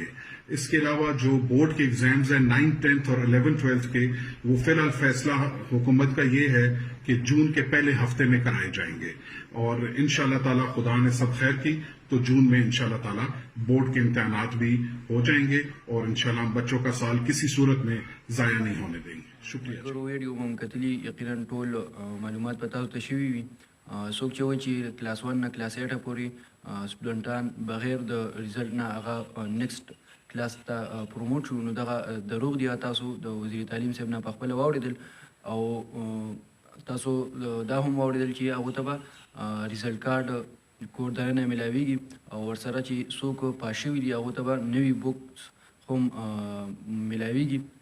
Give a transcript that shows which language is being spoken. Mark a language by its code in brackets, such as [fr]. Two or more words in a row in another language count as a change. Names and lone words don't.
[ur] اس کے علاوہ جو بورڈ کے ایگزامز ہیں 9th 10th اور 11th 12th کے وہ فی الحال فیصلہ حکومت کا یہ ہے کہ جون کے پہلے ہفتے میں کرائے جائیں گے اور انشاءاللہ تعالیٰ خدا نے سب خیر کی تو جون میں انشاءاللہ تعالیٰ بورڈ کے امتحانات بھی ہو جائیں گے اور انشاءاللہ ہم بچوں کا سال کسی صورت میں ضائع نہیں ہونے دیں گے. شکریہ. [ps] ویډیو مو کتلی یقینا ټول معلومات په تاسو ته شوي وي. څوک چې وایي چې کلاس 1 نه کلاس 8 پورې سټوډنټان بغیر د ریزلټ نه هغه [en] next class [ps] ته پروموټ شو نو دغه دروغ دی. تاسو د وزیر تعلیم صاحب نه په خپله واورېدل او تاسو دا هم واورېدل چې هغو ته به [en] result card [ps] کور دننه میلاویږي او ورسره چې څوک پاس شوي دي هغو ته به نوي بوکس هم میلاویږي.